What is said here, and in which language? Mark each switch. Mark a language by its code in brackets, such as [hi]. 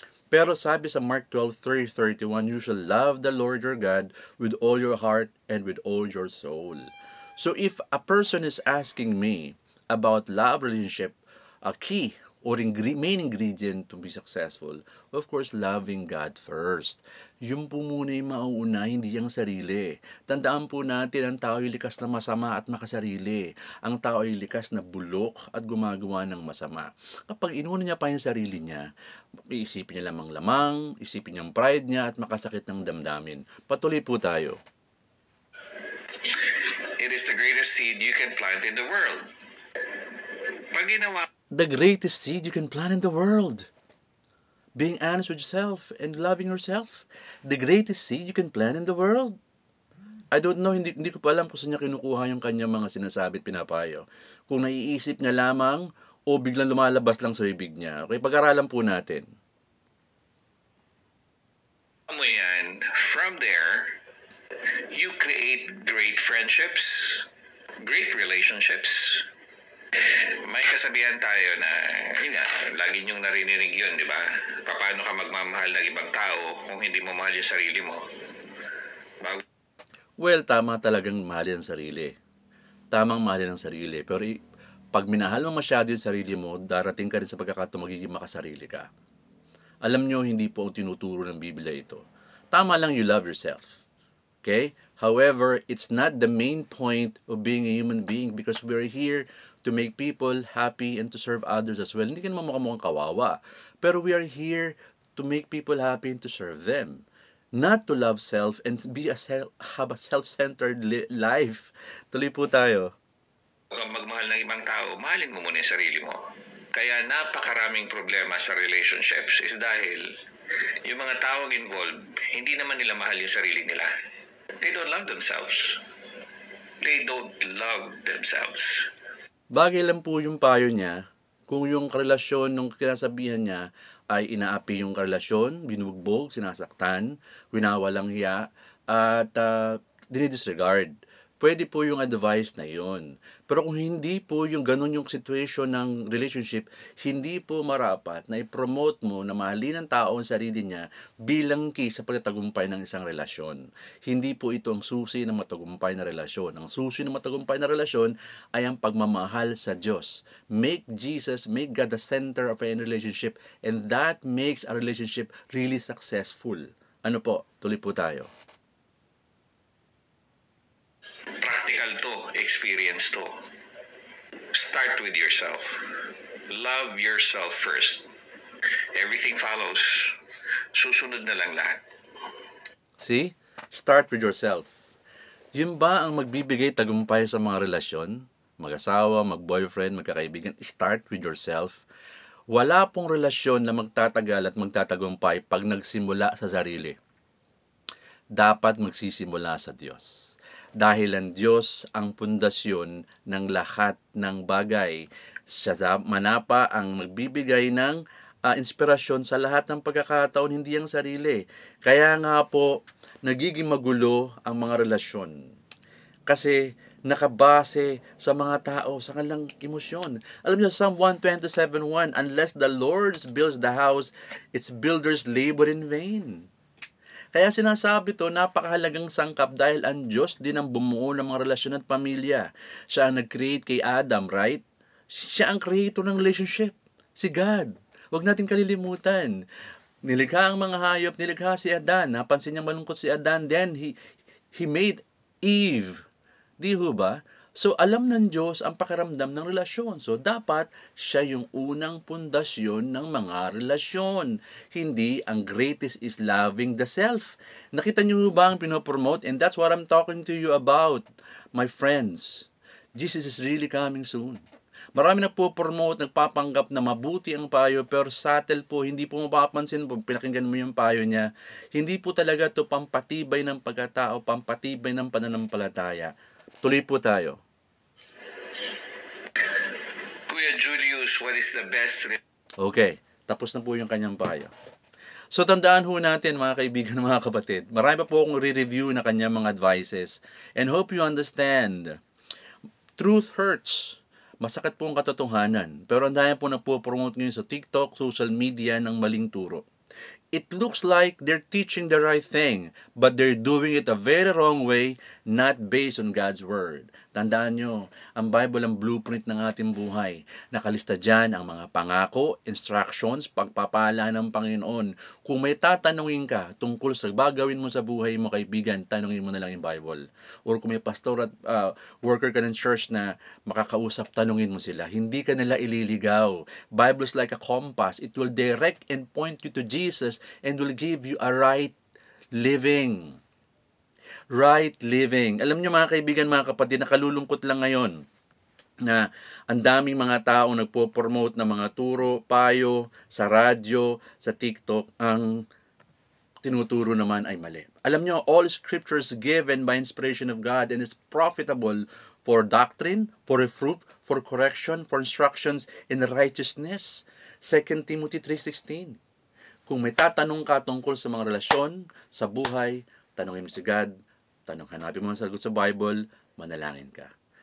[tl] Pero sabi sa [en] Mark 12:30-31, you shall love the Lord your God with all your heart and with all your soul. So if a person is asking me about love relationship, a key or main ingredient to be successful, of course, loving God first. [tl] Yung po muna yung mauuna, hindi yung sarili. Tandaan po natin, ang tao ay likas na masama at makasarili. Ang tao ay likas na bulok at gumagawa ng masama. Kapag inuna niya pa yung sarili niya, iisipin niya lamang-lamang, isipin niya ang pride niya at makasakit ng damdamin. Patuloy po tayo. [en] It is the greatest seed you can plant in the world. [tl] Pag ginawa [en] the greatest seed you can plant in the world. Being honest with yourself and loving yourself. The greatest seed you can plant in the world. I don't know, [tl] hindi ko pa alam kung saan niya kinukuha yung kanyang mga sinasabi at pinapayo. Kung naiisip niya lamang o biglang lumalabas lang sa bibig niya. Okay, pag-aralan po natin. mo yan, [en] from there, you create great friendships, great relationships. [tl] May kasabihan tayo na, yun nga, lagi niyong narinig yun, di ba? Paano ka magmamahal ng ibang tao kung hindi mo mahal yung sarili mo? Bago Well, tama talagang mahalin ang sarili. Tamang mahalin ang sarili. Pero pag minahal mo masyado yung sarili mo, darating ka rin sa pagkakataon magiging makasarili ka. Alam nyo, hindi po ang tinuturo ng Biblia ito. Tama lang [en] you love yourself. Okay? However, it's not the main point of being a human being because we're here to make people happy and to serve others as well. Hindi ka naman mukhang kawawa. Pero we are here to make people happy and to serve them. Not to love self and have a self-centered life. [tl] Tuloy po tayo. kang magmahal ng ibang tao, mahalin mo muna yung sarili mo. Kaya napakaraming problema sa relationships is dahil yung mga taong involved, hindi naman nila mahal yung sarili nila. [en] They don't love themselves. They don't love themselves. [tl] Bagay lang po yung payo niya kung yung relasyon nung kinasabihan niya ay inaapi yung relasyon, binubugbog, sinasaktan, winawalang hiya, at dinidisregard. Pwede po yung advice na yon. Pero kung hindi po yung ganun yung situation ng relationship, hindi po marapat na i-promote mo na mahalin ng tao ang sarili niya bilang key sa pagtatagumpay ng isang relasyon. Hindi po ito ang susi ng matagumpay na relasyon. Ang susi ng matagumpay na relasyon ay ang pagmamahal sa Diyos. [en] Make God the center of any relationship, and that makes a relationship really successful. [tl] Ano po? Tuloy po tayo. [en] Practical to, experience to. Start with yourself. Love yourself first. Everything follows. [tl] Susunod na lang lahat. [en] See? Start with yourself. [tl] Yun ba ang magbibigay tagumpay sa mga relasyon? Mag-asawa, mag-boyfriend, magkakaibigan? [en] Start with yourself. [tl] Wala pong relasyon na magtatagal at magtatagumpay pag nagsimula sa sarili. Dapat magsisimula sa Diyos. Dahil ang Diyos ang pundasyon ng lahat ng bagay. Siya manapa ang magbibigay ng inspirasyon sa lahat ng pagkakataon, hindi ang sarili. Kaya nga po, nagiging magulo ang mga relasyon. Kasi nakabase sa mga tao, sa kanilang emosyon. Alam niyo, [en] Psalm 127:1, unless the Lord builds the house, its builders labor in vain. [tl] Kaya sinasabi to, napakahalagang sangkap dahil ang Diyos din ang bumuo ng mga relasyon at pamilya. Siya ang nag-create kay Adam, right? Siya ang creator ng relationship. Si God. Huwag natin kalilimutan. Nilikha ang mga hayop, nilikha si Adan. Napansin niya malungkot si Adan. [en] Then, he made Eve. [tl] Di ho ba? So, alam ng Diyos ang pakiramdam ng relasyon. So, dapat siya yung unang pundasyon ng mga relasyon. Hindi ang [en] greatest is loving the self. [tl] Nakita niyo ba ang pinopromote? [en] And that's what I'm talking to you about, my friends. Jesus is really coming soon. [tl] Marami na po promote, nagpapanggap na mabuti ang payo, pero subtle po, hindi po mapapansin po, pinakinggan mo yung payo niya. Hindi po talaga to pampatibay ng pagkatao, pampatibay ng pananampalataya. Tuloy po tayo. [en] Kuya Julius, what is the best... [tl] Okay, tapos na po yung kanyang payo. So tandaan ho natin mga kaibigan, mga kapatid, marami pa po akong re-review na kanyang mga advices. [en] And hope you understand. Truth hurts. [tl] Masakit po ang katotohanan. Pero ang dahil po nagpo-promote ngayon sa TikTok, social media ng maling turo. [en] It looks like they're teaching the right thing, but they're doing it a very wrong way, not based on God's Word. [tl] Tandaan nyo, ang Bible ang blueprint ng ating buhay. Nakalista dyan ang mga pangako, instructions, pagpapala ng Panginoon. Kung may tatanungin ka tungkol sa bagawin mo sa buhay mo, kaibigan, tanungin mo na lang yung Bible. Or kung may pastor at worker ka ng church na makakausap, tanungin mo sila. Hindi ka nila ililigaw. [en] Bible is like a compass. It will direct and point you to Jesus and will give you a right living. Right living. [tl] Alam niyo mga kaibigan, mga kapatid, nakalulungkot lang ngayon na ang daming mga tao nagpo-promote ng mga turo, payo, sa radyo, sa TikTok, ang tinuturo naman ay mali. Alam niyo, [en] all scriptures given by inspiration of God and is profitable for doctrine, for reproof, for correction, for instructions in righteousness. 2 Timothy 3:16. [tl] Kung may tatanong ka tungkol sa mga relasyon, sa buhay, tanongin mo si God, hanapin mo ang sagot sa Bible, manalangin ka.